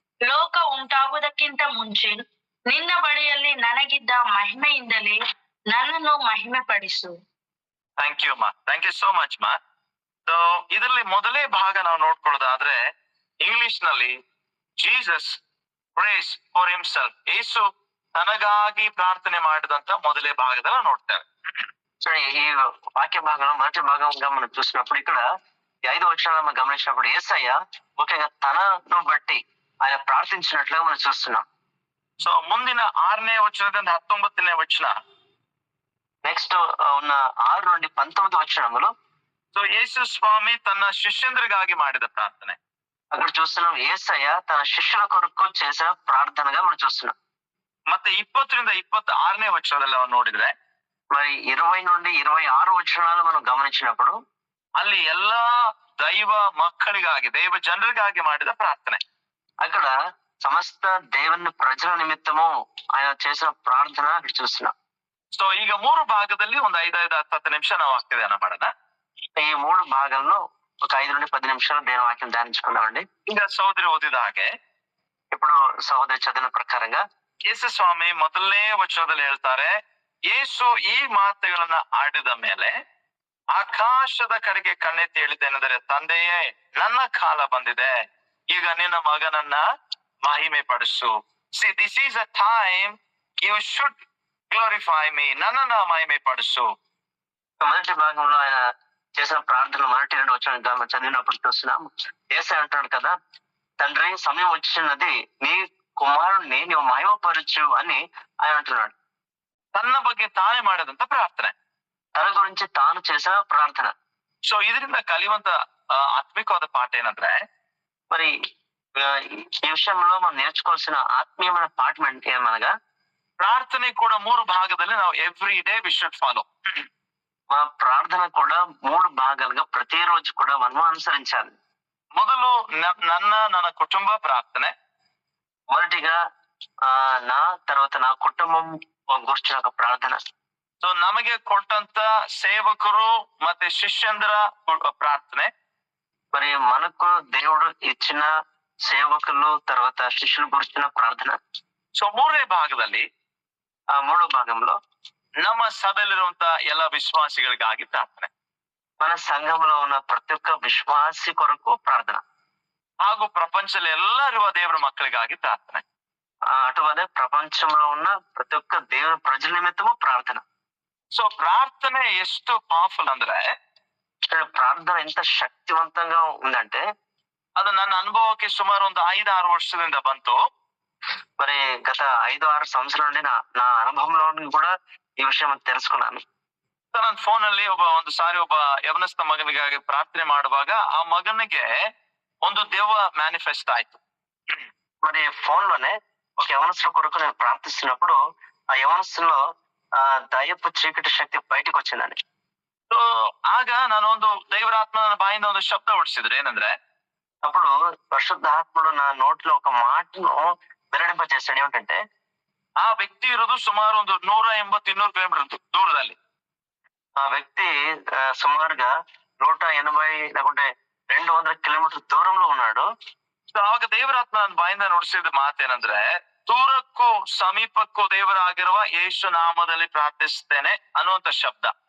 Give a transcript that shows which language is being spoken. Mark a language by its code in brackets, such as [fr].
[kn] ಲೋಕ ಉಂಟಾಗುವುದಕ್ಕಿಂತ ಮುಂಚೆ ನಿನ್ನ ಬಳಿಯಲ್ಲಿ ನನಗಿದ್ದ ಮಹಿಮೆಯಿಂದಲೇ ನನ್ನನ್ನು ಮಹಿಮೆ ಪಡಿಸು. [en] Thank you ma, thank you so much ma. [kn] ಸೊ ಇದರಲ್ಲಿ ಮೊದಲೇ ಭಾಗ ನಾವು ನೋಡ್ಕೊಳ್ಳೋದಾದ್ರೆ ಇಂಗ್ಲಿಷ್ ನಲ್ಲಿ [en] Jesus prays for himself. [kn] ಯೇಸು ತನಗಾಗಿ ಪ್ರಾರ್ಥನೆ ಮಾಡಿದಂತ ಮೊದಲೇ ಭಾಗದಲ್ಲಿ ನೋಡ್ತೇವೆ. [te] చూడండి, ఈ వాక్య భాగంలో మొదటి భాగంగా మనం చూసినప్పుడు ఇక్కడ ఈ 5 వచనాలు మనం గమనించినప్పుడు యేసయ్య ముఖ్యంగా తనను బట్టి ఆయన ప్రార్థించినట్లుగా మనం చూస్తున్నాం. [kn] ಸೊ ಮುಂದಿನ 6ನೇ ವಚನದಿಂದ 19ನೇ ವಚನ. [te] నెక్స్ట్ ఉన్న 6 నుండి 19 వచనములు. [kn] ಸೊ ಯೇಸು ಸ್ವಾಮಿ ತನ್ನ ಶಿಷ್ಯಂದ್ರಿಗಾಗಿ ಮಾಡಿದ ಪ್ರಾರ್ಥನೆ. [te] అక్కడ చూస్తున్నాం యేసయ్య తన శిష్యుల కొరకు చేసిన ప్రార్థనగా మనం చూస్తున్నాం. [kn] ಮತ್ತೆ 20ರಿಂದ 26ನೇ ವಚನದಲ್ಲಿ ನಾವು ನೋಡಿದ್ರೆ [te] మరి 20 నుండి 26 వచనాలు మనం గమనించినప్పుడు [kn] ಅಲ್ಲಿ ಎಲ್ಲಾ ದೈವ ಮಕ್ಕಳಿಗಾಗಿ ದೈವ ಜನರಿಗಾಗಿ ಮಾಡಿದ ಪ್ರಾರ್ಥನೆ. [te] అక్కడ సమస్త దేవుని ప్రజల నిమిత్తము ఆయన చేసిన ప్రార్థన అక్కడ చూస్తున్నాం. [kn] ಸೊ ಈಗ 3 ಭಾಗದಲ್ಲಿ ಒಂದು 5-10 ನಿಮಿಷ ನಾವು ವಾಕ್ಯದಾನ ಮಾಡೋಣ. [te] ఈ 3 భాగాల్లో ఒక 5 నుండి 10 నిమిషాలు దేవుని వాక్యం ధ్యానించుకున్నామండి. [kn] ಈಗ ಸಹೋದರಿ ಓದಿದ ಹಾಗೆ [te] ఇప్పుడు సహోదరి చదివిన ప్రకారంగా [kn] ಯೇಸು ಸ್ವಾಮಿ ಮೊದಲನೇ ವಚನದಲ್ಲಿ ಹೇಳ್ತಾರೆ, ಯೇಸು ಈ ಮಾತುಗಳನ್ನ ಆಡಿದ ಮೇಲೆ ಆಕಾಶದ ಕಡೆಗೆ ಕಣ್ಣೆತ್ತಿ ಹೇಳಿದ್ದೇನೆಂದರೆ, ತಂದೆಯೇ, ನನ್ನ ಕಾಲ ಬಂದಿದೆ, ಈಗ ನಿನ್ನ ಮಗನನ್ನ ಮಹಿಮೆ ಪಡಿಸು. [en] See, this is a time you should glorify me. [kn] నన్నన్న మహిమే పడుసు. [te] మొదటి భాగంలో ఆయన చేసిన ప్రార్థన మొదటి 2 వచనాలు చదివినప్పుడు చూస్తున్నాం. యేసయ్య అంటాడు కదా, తండ్రి సమయం వచ్చినది, నీ కుమారుణ్ణి నీవు మహిమపరచు అని ఆయన అంటున్నాడు. తన [kn] ಬಗ್ಗೆ ತಾನೇ ಮಾಡಿದಂತ ಪ್ರಾರ್ಥನೆ, [te] తన గురించి తాను చేసిన ప్రార్థన. సో [kn] ಇದರಿಂದ ಕಲಿಯುವಂತ ಆತ್ಮಿಕವಾದ ಪಾಠ ಏನಂದ್ರೆ, [te] మరి ఈ విషయంలో మనం నేర్చుకోవాల్సిన ఆత్మీయమైన పాఠం ఏమనగా, [kn] ಪ್ರಾರ್ಥನೆ ಕೂಡ 3 ಭಾಗದಲ್ಲಿ ನಾವು [en] Every day we should follow. [te] మా ప్రార్థన కూడా 3 భాగాలుగా ప్రతిరోజు కూడా మనం అనుసరించాలి. [kn] ಮೊದಲು ನನ್ನ ಕುಟುಂಬ ಪ್ರಾರ್ಥನೆ. [te] మొదటిగా నా తర్వాత నా కుటుంబం గురించిన ఒక ప్రార్థన. [kn] ಸೊ ನಮಗೆ ಕೊಟ್ಟಂತ ಸೇವಕರು ಮತ್ತೆ ಶಿಷ್ಯಂದ್ರ ಪ್ರಾರ್ಥನೆ. [te] మరి మనకు దేవుడు ఇచ్చిన సేవకులు తర్వాత శిష్యుల గురించిన ప్రార్థన. [kn] ಸೊ 3ನೇ ಭಾಗದಲ್ಲಿ [te] ఆ 3వ భాగంలో [kn] ನಮ್ಮ ಸಭೆಯಲ್ಲಿರುವಂತ ಎಲ್ಲ ವಿಶ್ವಾಸಿಗಳಿಗಾಗಿ ಪ್ರಾರ್ಥನೆ, [te] మన సంఘంలో ఉన్న ప్రతి ఒక్క విశ్వాసి కొరకు ప్రార్థన, [kn] ಹಾಗೂ ಪ್ರಪಂಚದಲ್ಲಿ ಎಲ್ಲರಿರುವ ದೇವರ ಮಕ್ಕಳಿಗಾಗಿ ಪ್ರಾರ್ಥನೆ. [te] అటువలే ప్రపంచంలో ఉన్న ప్రతి ఒక్క దేవుని ప్రజల నిమిత్తము ప్రార్థన. సో [kn] ప్రార్థನೆ ಎಷ್ಟು ಪವರ್ಫುಲ್ ಅಂದ್ರೆ, [te] ప్రార్థన ఎంత శక్తివంతంగా ఉందంటే, [kn] ಅದು ನನ್ನ ಅನುಭವಕ್ಕೆ ಸುಮಾರು ಒಂದು 5-6 ವರ್ಷದಿಂದ ಬಂತು. [te] మరి గత 5-6 సంవత్సరాల నుండి నా అనుభవంలో కూడా ఈ విషయం తెలుసుకున్నాను. [kn] ನನ್ನ ಫೋನ್ ಅಲ್ಲಿ ಒಂದು ಸಾರಿ ಒಬ್ಬ ಯವನಸ್ಥ ಮಗನಿಗಾಗಿ ಪ್ರಾರ್ಥನೆ ಮಾಡುವಾಗ ಆ ಮಗನಿಗೆ ಒಂದು ದೆವ್ವ ಮ್ಯಾನಿಫೆಸ್ಟ್ ಆಯ್ತು. [te] మరి ఫోన్ లోనే ఒక యవనస్తుల కొరకు నేను ప్రార్థిస్తున్నప్పుడు ఆ యవనస్తులో దయ్యపు చీకటి శక్తి బయటకు వచ్చిందని. సో [kn] ಆಗ ನಾನೊಂದು ದೈವರಾತ್ಮನ ಬಾಯಿಂದ ಒಂದು ಶಬ್ದ ಹೊಡಿಸಿದ್ರು, ಏನಂದ್ರೆ, [te] అప్పుడు పరిశుద్ధాత్ముడు నా నోట్లో ఒక మాటను వెల్లడింపజేశాడు. ఏమిటంటే, [kn] ಆ ವ್ಯಕ್ತಿ ಇರೋದು ಸುಮಾರು ಒಂದು 180-200 ಕಿಲೋಮೀಟರ್ ದೂರದಲ್ಲಿ. [te] ఆ వ్యక్తి సుమారుగా 180 లేకుంటే 200 కిలోమీటర్ దూరంలో ఉన్నాడు. [kn] ಸೊ ಆವಾಗ ದೇವರಾತ್ಮ ನನ್ನ ಬಾಯಿಂದ ನುಡಿಸಿದ ಮಾತೇನಂದ್ರೆ, ದೂರಕ್ಕೂ ಸಮೀಪಕ್ಕೂ ದೇವರಾಗಿರುವ ಯೇಸು ನಾಮದಲ್ಲಿ ಪ್ರಾರ್ಥಿಸ್ತೇನೆ ಅನ್ನುವಂತ ಶಬ್ದ.